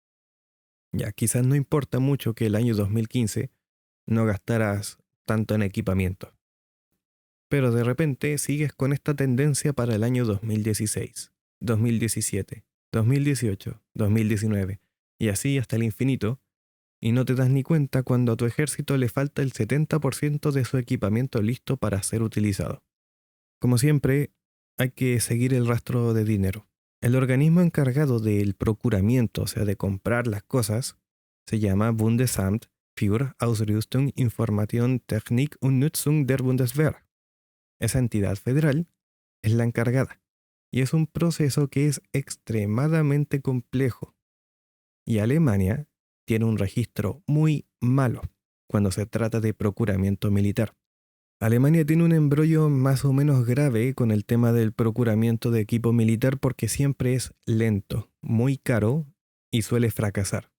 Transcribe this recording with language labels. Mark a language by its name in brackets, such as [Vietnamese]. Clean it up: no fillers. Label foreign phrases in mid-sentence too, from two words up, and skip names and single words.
[Spanish] Ya quizás no importa mucho que el año 2015 no gastaras tanto en equipamiento, pero de repente sigues con esta tendencia para el año 2016, 2017, 2018, 2019 y así hasta el infinito, y no te das ni cuenta cuando a tu ejército le falta el 70% de su equipamiento listo para ser utilizado. Como siempre, hay que seguir el rastro de dinero. El organismo encargado del procuramiento, o sea, de comprar las cosas, se llama Bundesamt für Ausrüstung, Information, Technik und Nutzung der Bundeswehr. Esa entidad federal es la encargada, y es un proceso que es extremadamente complejo. Y Alemania tiene un registro muy malo cuando se trata de procuramiento militar. Alemania tiene un embrollo más o menos grave con el tema del procuramiento de equipo militar porque siempre es lento, muy caro y suele fracasar.